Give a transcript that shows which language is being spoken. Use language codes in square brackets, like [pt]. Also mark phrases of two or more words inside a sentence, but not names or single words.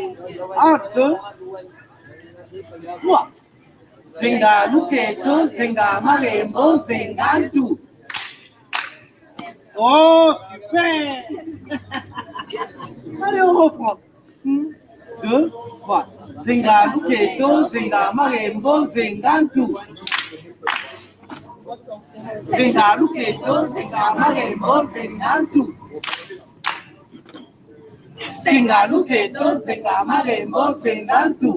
[fr] Un, deux, trois. [ln] Zinga Luketo, Zinga Marembo, Zingantu. [fr] Oh, super! Allez, on reprend. 2, 3. [ln] Zinga Luketo, Zinga Marembo, Zingantu. Zinga Luketo, Zinga Marembo, Zingantu. Zinga Luketo, Zinga Marembo, Zingantu.